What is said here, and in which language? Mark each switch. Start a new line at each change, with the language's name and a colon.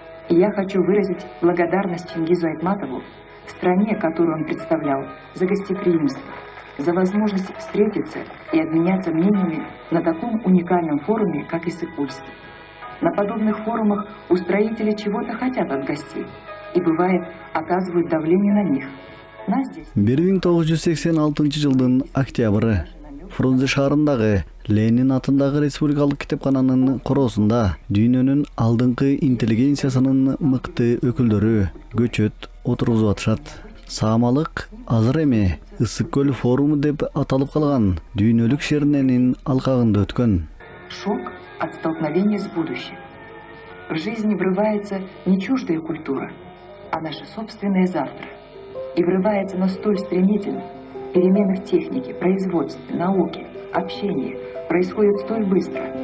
Russian: И я хочу выразить благодарность Чингизу Айтматову, стране, которую он представлял, за гостеприимство, за возможность встретиться и обменяться мнениями на таком уникальном форуме, как Иссык-Кульский. На подобных форумах устроители чего-то хотят от гостей и, бывает, оказывают давление на них. Нас здесь...
Kyrgyz: 1986 жылдын октябры Фрунзе шаарындагы Ленин атындагы республикалык китепкананын короосунда дүйнөнүн алдыңкы интеллигенциясынын мыкты өкүлдөрү көчөт отургузуп атышат. Саамалык азыр эми Ысык-Көл форуму деп аталып калган дүйнөлүк шерненин алкагында өткөн.
Russian: Шок от столкновения с будущим. В жизни врывается не чуждая культура, а наше собственное завтра. И врывается оно столь стремительно. Перемены в технике, производстве, науке, общении происходят столь быстро.